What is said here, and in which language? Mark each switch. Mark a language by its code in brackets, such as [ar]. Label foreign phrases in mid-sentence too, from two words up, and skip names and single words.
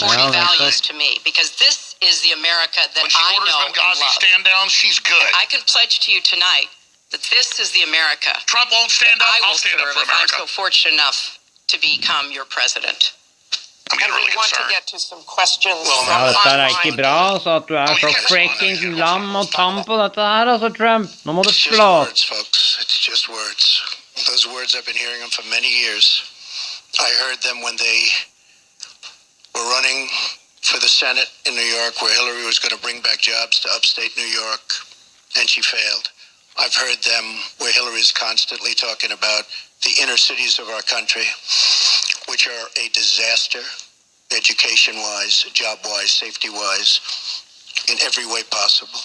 [en] important values to me, because this is the America that When she I orders know and Benghazi love. stand downs, she's good. I can pledge to you tonight that this is the America Trump won't stand up. I I'll will stand up serve for if I'm America. so fortunate enough to become your president. I'm getting really We want to concerned. get to some questions Well, from [no] Ja, dette er [en] online. [no] ikke bra, altså, at du er så freakings lam og tam på dette her, altså, Trump. Nå må du [en] It's just [no] slå. [en] words, folks. It's just words. Those words, I've been hearing them for many years. I heard them when they were running for the Senate in New York, where Hillary was going to bring back jobs to upstate New York, and she failed. I've heard them where Hillary is constantly talking about the inner cities of our country, which are a disaster, education-wise, job-wise, safety-wise, in every way possible.